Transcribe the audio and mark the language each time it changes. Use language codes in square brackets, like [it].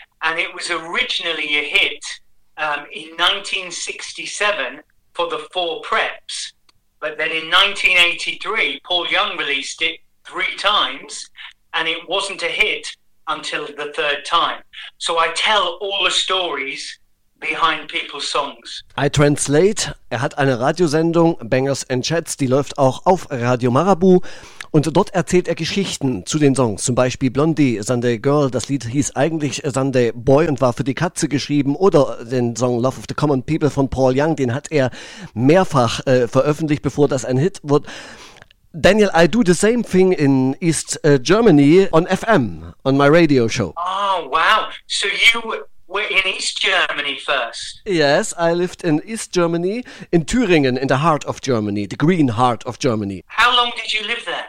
[en] And it was originally a hit in 1967 for the Four Preps. But then in 1983, Paul Young released it three times, and it wasn't a hit until the third time. So I tell all the stories behind people's songs. I translate. [de] Er hat eine Radiosendung, Bangers and Chats, die läuft auch auf Radio Marabu. Und dort erzählt er Geschichten zu den Songs, zum Beispiel Blondie, Sunday Girl, das Lied hieß eigentlich Sunday Boy und war für die Katze geschrieben, oder den Song Love of the Common People von Paul Young, den hat er mehrfach veröffentlicht, bevor das ein Hit wird. [en] Daniel, I do the same thing in East Germany on FM, on my radio show. Oh, wow. So you were in East Germany first. Yes, I lived in East Germany, in Thüringen, in the heart of Germany, the green heart of Germany. How long did you live there?